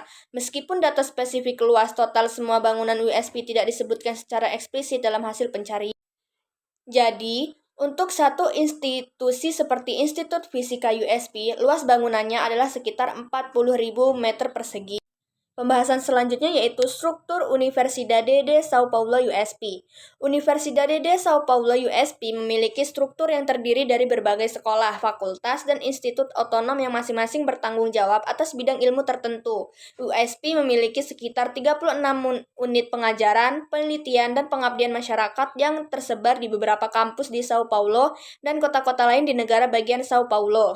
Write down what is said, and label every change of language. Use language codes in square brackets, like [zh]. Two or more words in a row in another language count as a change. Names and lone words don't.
[id] Meskipun data spesifik luas total semua bangunan USP tidak disebutkan secara eksplisit dalam hasil pencarian. Jadi, untuk satu institusi seperti Institut Fisika USP, luas bangunannya adalah sekitar 40.000 meter persegi. Pembahasan selanjutnya yaitu struktur Universidade de Sao Paulo USP. Universidade de Sao Paulo USP memiliki struktur yang terdiri dari berbagai sekolah, fakultas, dan institut otonom yang masing-masing bertanggung jawab atas bidang ilmu tertentu. USP memiliki sekitar 36 unit pengajaran, penelitian, dan pengabdian masyarakat yang tersebar di beberapa kampus di Sao Paulo dan kota-kota lain di negara bagian Sao Paulo.